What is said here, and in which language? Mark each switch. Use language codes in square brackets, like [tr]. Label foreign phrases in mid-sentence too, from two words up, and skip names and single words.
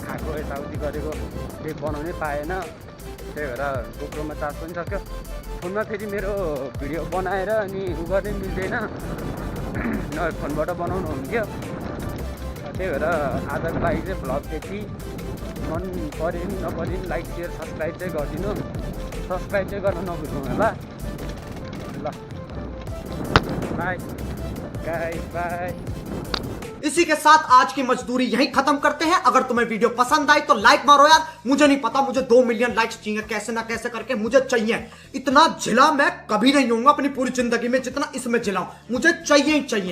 [ne] खाएको यताउति गरेको केही बनाउनै पाएन त्यही भएर गोप्रोमा चार्ज पनि सक्यो फोनमा फेरि मेरो भिडियो बनाएर अनि उ गर्नै मिल्दैन नभए फोनबाट बनाउनु हुन्थ्यो त्यही भएर आजको लागि चाहिँ भ्लग त्यति मन पऱ्यो नि नपऱ्यो नि [en] like share subscribe [ne] चाहिँ गरिदिनु सब्सक्राइब चाहिँ गर्न नबिर्सनु होला ल बाई बाय। [hi] इसी के साथ आज की मजदूरी यहीं खत्म करते हैं। अगर तुम्हें वीडियो पसंद आई तो लाइक मारो यार, मुझे नहीं पता, मुझे 2 [en] million likes [hi] चाहिए, कैसे ना कैसे करके मुझे चाहिए। इतना झिला मैं कभी नहीं होऊंगा अपनी पूरी जिंदगी में जितना इसमें झिलाऊं, मुझे चाहिए ही चाहिए।